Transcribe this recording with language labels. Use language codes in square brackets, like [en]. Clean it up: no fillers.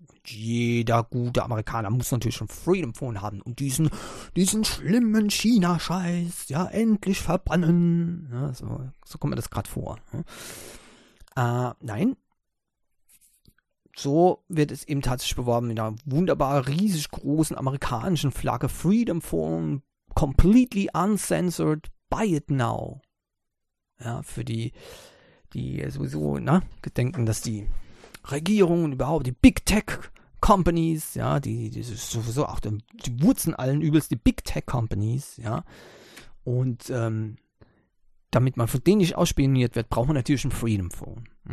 [de] Und jeder gute Amerikaner muss natürlich schon Freedom Phone haben und diesen schlimmen China-Scheiß, ja, endlich verbannen. Ja, so kommt mir das gerade vor. Nein. So wird es eben tatsächlich beworben mit einer wunderbar riesig großen amerikanischen Flagge. [en] Freedom Phone, completely uncensored, buy it now. [de] Ja, für die sowieso, ne, gedenken, dass die Regierungen überhaupt, die Big Tech Companies, ja, die sowieso auch, die Wurzeln allen Übels, die Big Tech Companies, ja, und damit man von denen nicht ausspioniert wird, braucht man natürlich ein Freedom Phone.